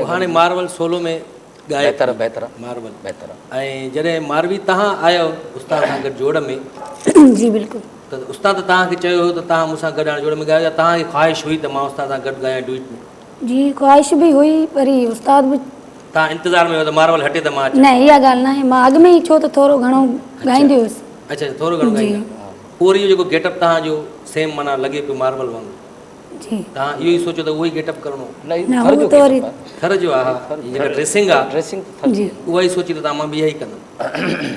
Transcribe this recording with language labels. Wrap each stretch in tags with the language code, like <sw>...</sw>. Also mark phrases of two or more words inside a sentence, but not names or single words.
<sd>हाणे मारवल सोलो में ॻाए बहितर मारवल बहितर ऐं जॾहिं मारवी तव्हां आयो उस्ताद सां गॾु जोड़ में जी बिल्कुलु त उस्ताद तव्हांखे चयो हो त तव्हां मूंसां गॾु हाणे जोड़ में ॻायो या तव्हांखे ख़्वाहिश हुई त मां उस्ताद सां गॾु ॻायां डुइट में जी ख़्वाहिश बि हुई पर ही उस्ताद बि तव्हां इंतज़ार में हो त मारवल हटे त मां न इहा ॻाल्हि न आहे मां अॻु में ई छो त थोरो घणो ॻाईंदी हुअसि अच्छा थोरो घणो ॻाईंदा पोइ वरी इहो जेको गेटअप तव्हांजो सेम माना लॻे पियो मार्बल वांगुरु जी तव्हां इहो ई सोचो त उहो ई गेटअप करिणो न हू त वरी थर जो आहे जेका ड्रेसिंग आहे ड्रेसिंग जी उहा ई सोची त तव्हां मां बि इहा ई कंदुमि</sd>